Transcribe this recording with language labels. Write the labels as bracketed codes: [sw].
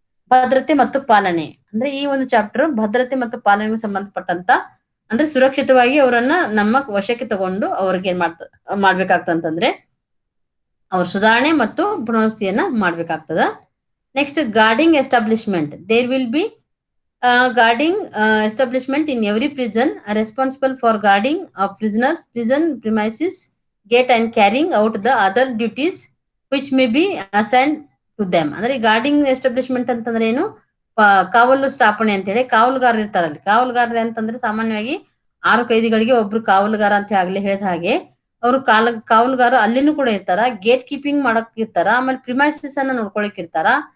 [kn] ಭದ್ರತೆ ಮತ್ತು ಪಾಲನೆ ಅಂದ್ರೆ ಈ ಒಂದು ಚಾಪ್ಟರ್ ಭದ್ರತೆ ಮತ್ತು ಪಾಲನೆಗೆ ಸಂಬಂಧಪಟ್ಟಂತ ಅಂದ್ರೆ ಸುರಕ್ಷಿತವಾಗಿ ಅವರನ್ನ ನಮ್ಮ ವಶಕ್ಕೆ ತಗೊಂಡು ಅವ್ರಿಗೆ ಏನ್ ಮಾಡ್ಬೇಕಾಗ್ತಂತಂದ್ರೆ ಅವ್ರ ಸುಧಾರಣೆ ಮತ್ತು ಪುನರ್ವಸತಿಯನ್ನ ಮಾಡ್ಬೇಕಾಗ್ತದ. [en] Next guarding establishment. There will be guarding establishment in every prison are responsible for guarding of prisoners, prison premises, gate and carrying out the other duties which may be assigned to them. [kn] ಅಂದ್ರೆ guarding establishment ಅಂತಂದ್ರೆ ಏನು, ಕಾವಲು ಸ್ಥಾಪನೆ ಅಂತ ಹೇಳಿ ಕಾವಲುಗಾರರು ಇರ್ತಾರಲ್ಲಿ. ಕಾವಲುಗಾರರು ಅಂತಂದ್ರೆ ಸಾಮಾನ್ಯವಾಗಿ 6 ಕೈದಿಗಳಿಗೆ ಒಬ್ರು ಕಾವಲುಗಾರ ಅಂತ ಆಗ್ಲೇ ಹೇಳಿದ ಹಾಗೆ ಅವರು ಕಾವಲುಗಾರ ಅಲ್ಲಿನೂ ಕೂಡ ಇರ್ತಾರ. ಗೇಟ್ ಕೀಪಿಂಗ್ ಮಾಡಕ್ ಇರ್ತಾರ, ಆಮೇಲೆ ಪ್ರಿಮೈಸಸ್ ಅನ್ನ ನೋಡ್ಕೊಳಕ್ ಇರ್ತಾರ.